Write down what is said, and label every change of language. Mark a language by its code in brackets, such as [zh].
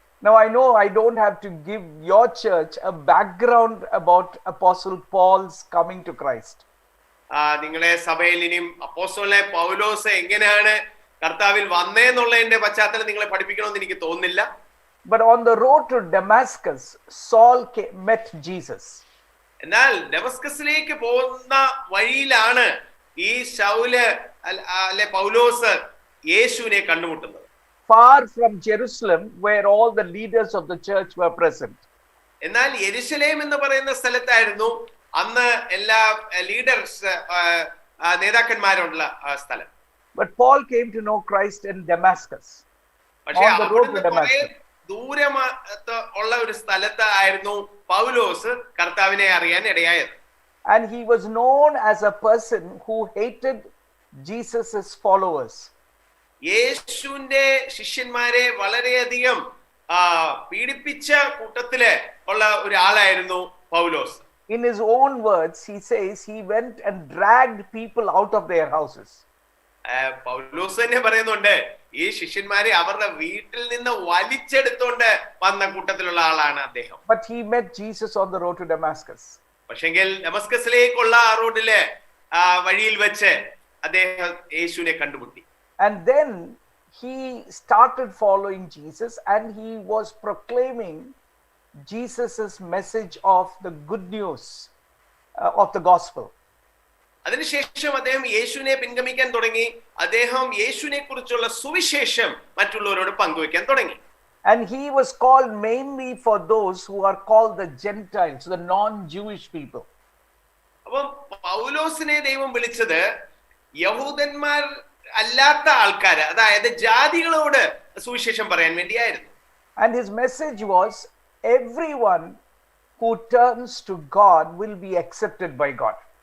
[en] Now I know I don't have to give your church a background about Apostle Paul's coming to Christ. [ml] നിങ്ങളെ സഭയിൽ ഇനിയും അപ്പോസ്തലനായ പൗലോസ് എങ്ങനെയാണ് കർത്താവിൽ വന്നേന്നുള്ളതിന്റെ പശ്ചാത്തലം നിങ്ങളെ പഠിപ്പിക്കണമെന്ന് എനിക്ക് തോന്നുന്നില്ല. [en] But on the road to Damascus, Saul met Jesus. [ml] എന്നാൽ ഡമസ്കസിലേക്ക് പോകുന്ന വഴിയിലാണ് ഈ ശൗല് അല്ലെ പൗലോസ് യേശുവിനെ കണ്ടുമുട്ടുന്നത്. [en] Far from Jerusalem, where all the leaders of the church were present. [ml] എന്നാൽ യെരുശലേം എന്ന് പറയുന്ന സ്ഥലത്തായിരുന്നു അന്ന് എല്ലാ ലീഡേഴ്സ് നേതാക്കന്മാരുള്ള സ്ഥലം. [en] But Paul came to know Christ in Damascus. [ml] പക്ഷേ [en] On the road to Damascus. [ml] ദൂരം ഉള്ള ഒരു സ്ഥലത്ത് ആയിരുന്നു പൗലോസ് കർത്താവിനെ അറിയാൻ ഇടയായത്. [en] And he was known as a person who hated Jesus' followers. [ml] യേശുവിന്റെ ശിഷ്യന്മാരെ വളരെയധികം പീഡിപ്പിച്ച കൂട്ടത്തില് ഉള്ള ഒരാളായിരുന്നു പൗലോസ്. [en] In his own words, he says he went and dragged people out of their houses. [ml] പൗലോസ് തന്നെ പറയുന്നുണ്ട് ഈ ശിഷ്യന്മാരെ അവരുടെ വീട്ടിൽ നിന്ന് വലിച്ചെടുത്തോണ്ട് വന്ന കൂട്ടത്തിലുള്ള ആളാണ് അദ്ദേഹം. [en] But he met Jesus on the road to Damascus. [ml] പക്ഷെങ്കിൽ ഡമസ്കസിലേക്കുള്ള ആ റോഡില് വഴിയിൽ വെച്ച് അദ്ദേഹം യേശുവിനെ കണ്ടുമുട്ടി. [en] And then he started following Jesus and he was proclaiming Jesus's message of the good news of the gospel. [ml] അതിനുശേഷം അദ്ദേഹം യേശുവിനെ പിൻഗമിക്കാൻ തുടങ്ങി. അദ്ദേഹം യേശുവിനെ കുറിച്ചുള്ള സുവിശേഷം മറ്റുള്ളവരോട് പങ്കുവെക്കാൻ തുടങ്ങി. [en] And he was called mainly for those who are called the Gentiles, the non-Jewish people. [ml] അപ്പം പൗലോസിനെ ദൈവം വിളിച്ചത് യഹൂദന്മാർ അല്ലാത്ത ആൾക്കാര്, അതായത് ജാതികളോട് സുവിശേഷം പറയാൻ വേണ്ടിയായിരുന്നു. [en] And his message was, everyone who turns to God will be accepted by God.